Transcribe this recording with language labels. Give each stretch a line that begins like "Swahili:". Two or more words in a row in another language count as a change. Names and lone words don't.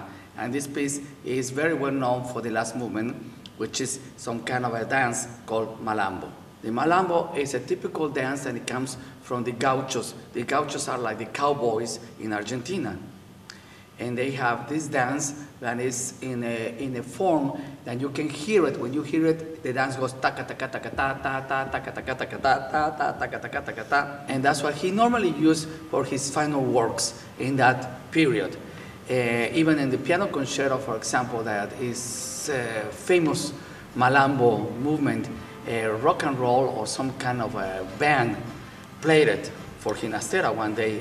English: And this piece is very well known for the last movement, which is some kind of a dance called malambo. The malambo is a typical dance, and it comes from the gauchos. The gauchos are like the cowboys in Argentina. And they have this dance that is in a form that you can hear it. When you hear it, the dance goes taka taka taka ta ta ta taka taka taka ta ta ta taka taka taka ta. And that's what he normally used for his final works in that period. Even in the piano concerto, for example, that is famous malambo movement, rock and roll or some kind of a band played it for Ginastera one day.